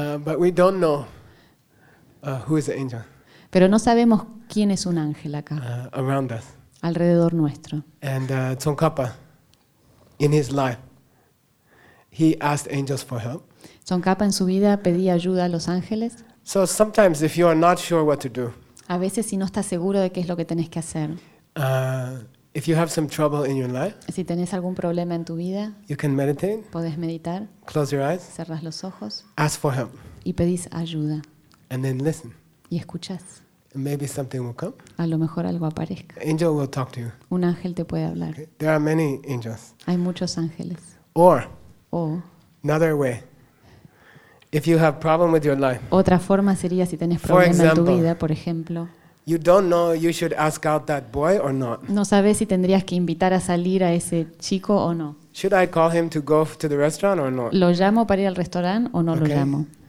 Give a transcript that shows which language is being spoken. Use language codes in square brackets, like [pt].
[en] But we don't know who is the angel. [es] Pero no sabemos quién es un ángel acá. [en] Around us. [es] Alrededor nuestro. [en] And Tsongkhapa, in his life, he asked angels for help. [es] Tsongkhapa en su vida pedía ayuda a los ángeles. [en] So sometimes, if you are not sure what to do. [es] A veces si no estás seguro de qué es lo que tenés que hacer. [en] If you have some trouble in your life, [es] si tenés algún problema en tu vida, [en] you can meditate, [es] podés meditar, [en] close your eyes, [es] cerrás los ojos, [en] ask for help, [es] y pedís ayuda. [en] And then listen. [es] Y escuchás. [en] Maybe something will come. [es] A lo mejor algo aparezca. [en] Angel will talk to you. [es] Un ángel te puede hablar. [en] Okay. There are many angels. [es] Hay muchos ángeles. [en] Or, [es] oh. [en] Another way. If you have problem with your life. [es] Otra forma sería si tenés problema en tu vida, por ejemplo. [en] You don't know you should ask out that boy or not. [es] No sabes si tendrías que invitar a salir a ese chico o no. [en] Should I call him to go to the restaurant or not? [es] ¿Lo llamo para ir al restaurante o no lo llamo?